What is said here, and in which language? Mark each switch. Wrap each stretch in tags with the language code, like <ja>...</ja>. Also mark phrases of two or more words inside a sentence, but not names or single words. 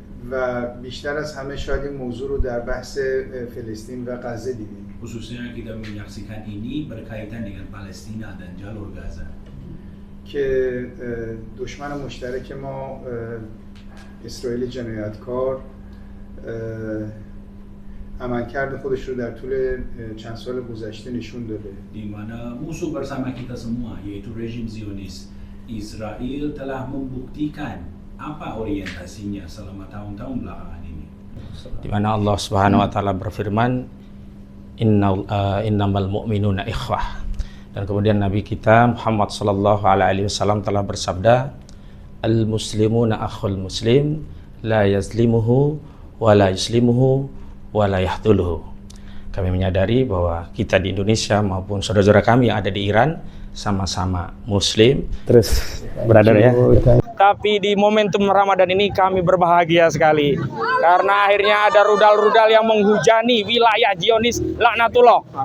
<fa>و بیشتر از همه شاید این موضوع رو در بحث فلسطین و غزه دیدیم.</fa> <id>Khususnya kita menyaksikan ini berkaitan dengan Palestina dan jalur Gaza.</id> <fa>که دشمن مشترک ما اسرائیل جنایتکار عملکرد خودش رو در طول چند سال گذشته نشون داده.</fa> <id>Di mana musuh bersama kita semua yaitu rejim Zionis Israel telah membuktikan apa orientasinya selama tahun-tahun belakangan ini. Di mana Allah</id> <ar>سبحانه وتعالى</ar> <id>berfirman</id> <ar>إنما المؤمنون إخوة.</ar> <id>Dan kemudian Nabi kita Muhammad</id> <ar>صلى الله عليه وسلم</ar> <id>telah bersabda,</id> <ar>المسلمون أخو المسلم لا يظلمه ولا يسلمه ولا يخذله.</ar> <id>Kami menyadari bahwa kita di Indonesia maupun saudara-saudara kami yang ada di Iran sama-sama muslim. Terus brother ya. Tapi di momentum Ramadan ini kami berbahagia sekali karena akhirnya ada rudal-rudal yang menghujani wilayah Zionis laknatullah.</id>